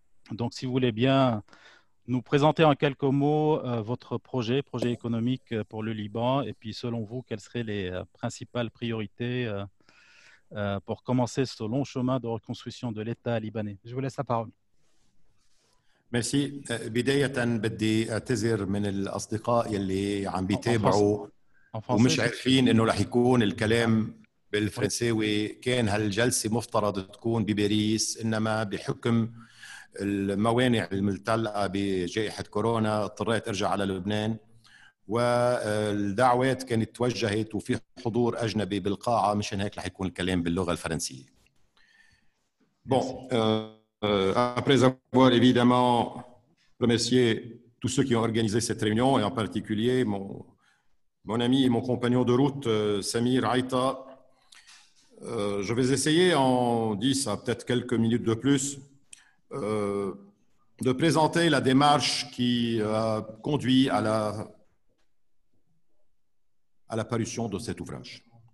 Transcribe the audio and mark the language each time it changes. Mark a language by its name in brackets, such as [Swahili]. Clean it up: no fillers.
[French] Donc, si vous voulez bien nous présenter en quelques mots votre projet économique pour le Liban, et puis selon vous, quelles seraient les principales priorités pour commencer ce long chemin de reconstruction de l'État libanais. Je vous laisse la parole. [Arabic] ميرسي. بداية بدي أعتذر من الأصدقاء يلي عم بيتابعوا ومش عارفين إنه رح يكون الكلام بالفرنساوي. كان هالجلسة مفترض تكون بباريس، إنما بحكم الموانع المتعلقة بجائحة كورونا اضطريت أرجع على لبنان، والدعوات كانت توجهت وفي حضور أجنبي بالقاعة، مشان هيك رح يكون الكلام باللغة الفرنسية. [French] Bon, après avoir évidemment remercié tous ceux qui ont organisé cette réunion, et en particulier mon ami et mon compagnon de route, Samir Aïta, je vais essayer en 10 à peut-être quelques minutes de plus de présenter la démarche qui a conduit à la parution de cet ouvrage.